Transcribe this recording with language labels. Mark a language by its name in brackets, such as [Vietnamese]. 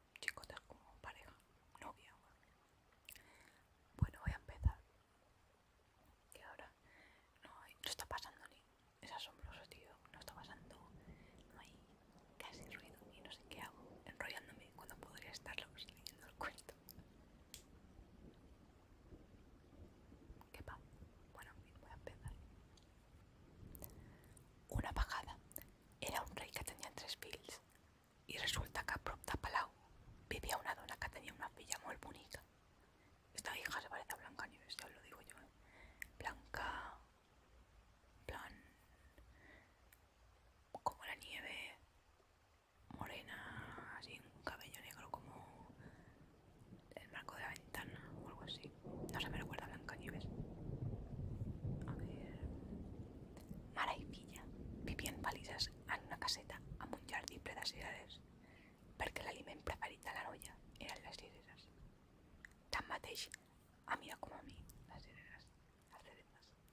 [Spanish] Chicota es como pareja, novia. Bueno, voy a empezar, que ahora no está pasando ni, es asombroso, tío, no está pasando, no hay casi ruido y no sé qué hago, enrollándome cuando podría estarlos leyendo el cuento. ¿Qué va? Bueno, en fin, voy a empezar. [Catalan] Una vegada era un rei que tenia 3 fills i resulta que a prop de Palau vivia una dona que tenia una filla molt bonica. [Spanish] Esta hija se parece a Blancanieves, ya os lo digo yo. Blanca, plan, como la nieve, morena, así, un cabello negro como el marco de la ventana o algo así. No se me recuerda a Blancanieves. A ver... [Catalan] Mare i filla vivien felices en una caseta amb un jardí ple de cireres, perquè l'aliment preferit de la noia eren les cireres. Tanmateix, a mi com a mi, les cireres, les cereces.